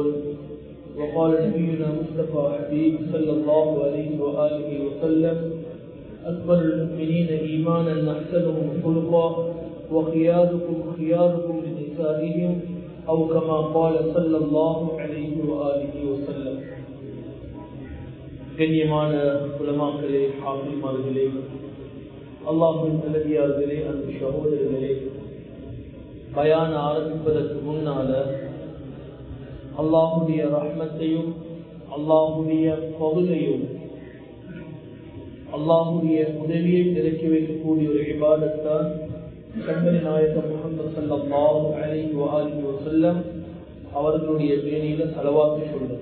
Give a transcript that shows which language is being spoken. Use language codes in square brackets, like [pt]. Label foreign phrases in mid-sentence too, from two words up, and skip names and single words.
[ar] وقال نبينا مصطفى حبيب صلى الله عليه وآله وسلم أكبر المؤمنين إيمانا أحسنهم خلقا وخياركم خياركم لنسائهم أو كما قال صلى الله عليه وآله وسلم. [ta] கண்ணியமான உலமாக்களே, ஹாஃபிஸ்மார்களே, அல்லாஹ்வின் நல்லடியார்களே, அன்பு சகோதரர்களே, பயான் ஆரம்பிப்பதற்கு முன்னால அல்லாஹ்வுடைய ரஹ்மத்தையும் அல்லாஹ்வுடைய பகுதியையும் அல்லாஹ்வுடைய உதவியை திறக்கி வைக்கக்கூடிய ஒரு இபாதத்தான் கண்மணி நாயகம் முஹம்மது [ar] صلى الله عليه وآله وسلم [ta] அவர்களுடைய பேணியில ஸலவாத்து சொல்றது.